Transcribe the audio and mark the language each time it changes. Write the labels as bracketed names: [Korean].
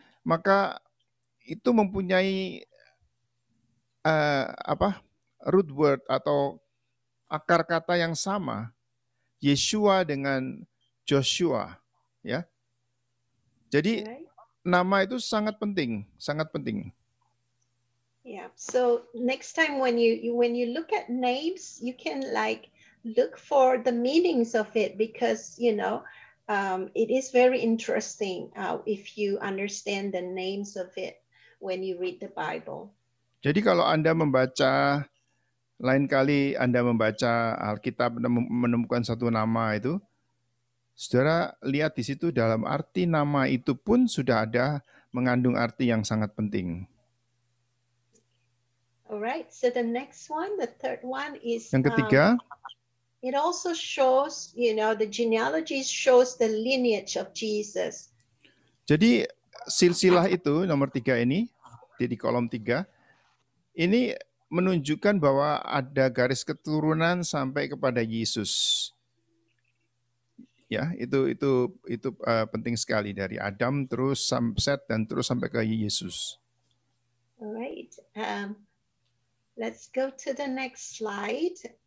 [Indonesian] Maka itu mempunyai root word atau akar kata yang sama. Yeshua dengan Joshua ya. Jadi nama itu sangat penting, sangat penting. [English] Yeah. So next time when you look at names, you can look for the meanings of it, because it is very interesting if you understand the names of it when you read the Bible. [Indonesian] Jadi kalau Anda membaca, lain kali Anda membaca Alkitab dan menemukan satu nama itu, saudara lihat di situ dalam arti nama itu pun sudah ada mengandung arti yang sangat penting. [English] Alright, so the next one, the third one is [Indonesian] yang ketiga, [English] it also shows, the genealogy shows the lineage of Jesus. [Indonesian] Jadi silsilah itu nomor 3 ini di kolom 3 ini menunjukkan bahwa ada garis keturunan sampai kepada Yesus. Ya, itu penting sekali dari Adam terus sampai Set dan terus sampai ke Yesus. [English] Alright, let's go to the next slide.